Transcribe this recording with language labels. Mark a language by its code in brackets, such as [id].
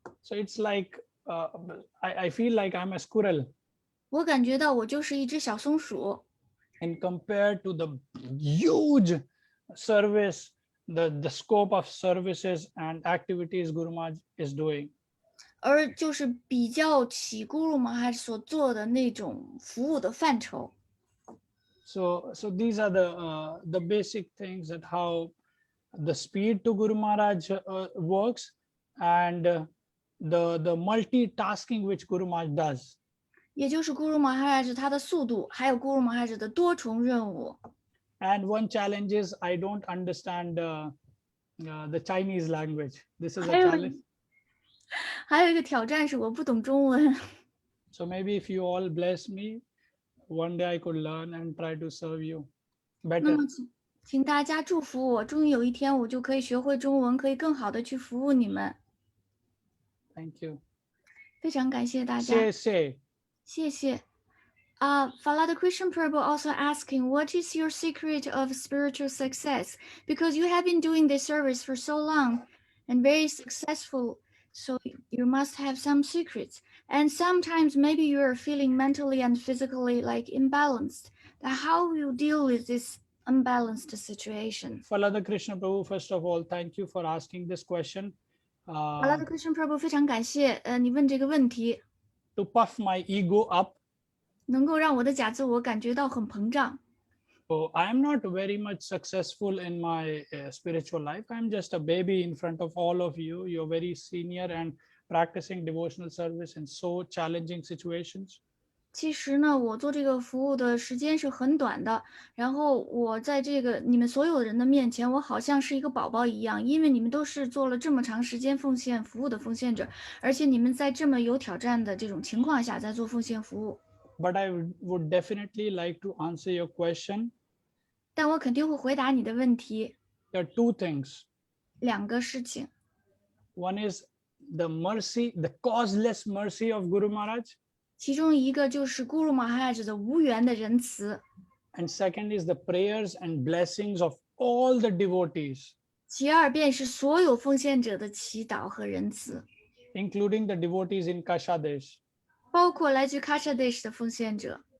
[en] So it's like I feel like I'm a squirrel. [zh] 我感觉到我就是一只小松鼠， [en] And compared to the huge service, the scope of services and activities Guru Maharaj is doing. [zh] 而就是比较起咕噜玛哈所做的那种服务的范畴。 [en] So these are the basic things that how the speed to Guru Maharaj works, and the multitasking which Guru Maharaj does. [zh] 也就是咕噜玛哈是他的速度，还有咕噜玛哈的多重任务。 [en] And one challenge is I don't understand the Chinese language. This is a [zh] 还有 [en] challenge. [zh] 还有一个挑战是我不懂中文， [en] So maybe if you all bless me, one day I could learn and try to serve you [zh] 那 [en] better. [zh] 么请大家祝福我，终于有一天我就可以学会中文，可以更好的去服务你们。 [en] Thank you. [zh] 非常感谢大家， [en] Say. [zh] 谢谢。 [en] Falada Christian Prabhu also asking, what is your secret of spiritual success? Because you have been doing this service for so long and very successful, so you must have some secrets. And sometimes maybe you are feeling mentally and physically like imbalanced. Now, how will you deal with this unbalanced situation? Falada Krishna Prabhu, first of all, thank you for asking this question. [zh] Falada Christian Prabhu 非常感谢，你问这个问题， [en] To puff my ego up. [zh] 能够让我的假自我感觉到很膨胀。 [en] So I am not very much successful in my spiritual life. I'm just a baby in front of all of you. You're very senior and practicing devotional service in so challenging situations. [zh] 其实呢，我做这个服务的时间是很短的，然后我在这个你们所有人的面前，我好像是一个宝宝一样，因为你们都是做了这么长时间奉献服务的奉献者，而且你们在这么有挑战的这种情况下在做奉献服务。 [en] But I would definitely like to answer your question. [zh] 但我肯定会回答你的问题。 [en] There are two things. [zh] 两个事情， [en] One is the mercy, the causeless mercy of Guru Maharaj. [zh] 其中一个就是咕噜玛哈子的无缘的仁慈， [en] And second is the prayers and blessings of all the devotees, [zh] 其二便是所有奉献者的祈祷和仁慈， [en] including the devotees in Kashadesh, [zh] 包括来自喀沙地的奉献者。